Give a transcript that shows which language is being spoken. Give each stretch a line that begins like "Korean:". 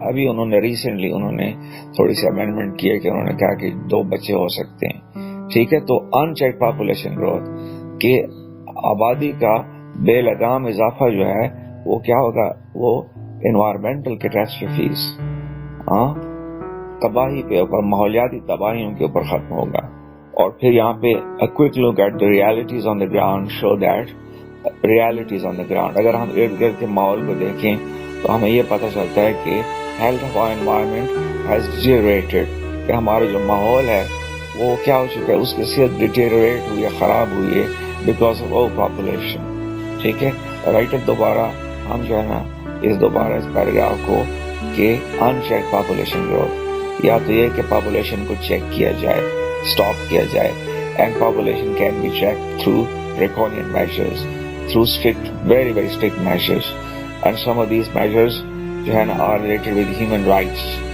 Urdu: ابھی انہوں نے ریسنٹلی تھوڑی سی امینڈمنٹ کی ہے کہ انہوں نے کہا کہ 2 بچے ہو سکتے ہیں. ٹھیک ہے, تو
English: in check population growth
Urdu: کہ آبادی کا بے لگام اضافہ جو ہے وہ کیا ہوگا, وہ انوائرمنٹل کیٹاسٹرفیز, تباہی پہ اوپر, ماحولیاتی تباہیوں کے اوپر ختم ہوگا. اور پھر یہاں پہ
English: a quick look at the realities on the ground show that realities on the ground.
Urdu: اگر ہم ارد گرد کے ماحول کو دیکھیں تو ہمیں یہ پتہ چلتا ہے کہ
English: health of our environment has deteriorated,
Urdu: کہ ہمارا جو ماحول ہے وہ کیا ہو چکا ہے, اس کی صحت ڈیٹیریٹ ہوئی ہے, خراب ہوئی ہے بیکاز آف اوور پاپولیشن. ٹھیک ہے, رائٹر دوبارہ ہم جو ہے نا اس پیراگراف کو کہ ان چیک پاپولیشن گروتھ, یا تو یہ کہ پاپولیشن کو چیک کیا جائے, اسٹاپ کیا جائے, and population can be check through
English: draconian measures, through strict, very very strict measures, and some of these measures
Urdu: جو ہے نا
English: are related with human rights.